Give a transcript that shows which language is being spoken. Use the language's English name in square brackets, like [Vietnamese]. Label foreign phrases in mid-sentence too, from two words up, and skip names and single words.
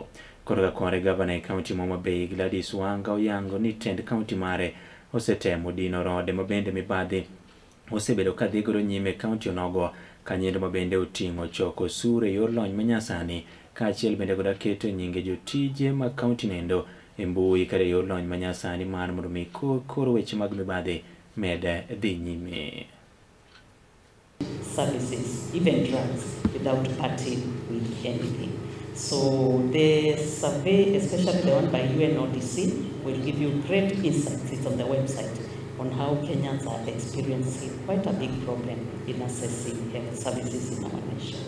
[Luo (Kenya and Tanzania)] Koro ka kore gavana e kaunti Homa Bay Gladys Wanga oyango ni tend kaunti mare osetemo dino rode ma bende mibadhi osebedo ka dhi godo nyime kaunti onogo ka nyendo ma bende oting'o choko osuru e yor lony manyasani kaachiel bende koda keto nyinge jotije mag kaunti nendo e mbui kata e yor lony manyasani mar mondo mi koro weche mag mibadhi med dhi nyime. [English] Services, even drugs, without parting with anything. So the survey, especially the one by UNODC, will give you great insights. It's on the website on how Kenyans are experiencing quite a big problem in accessing health services in our nation.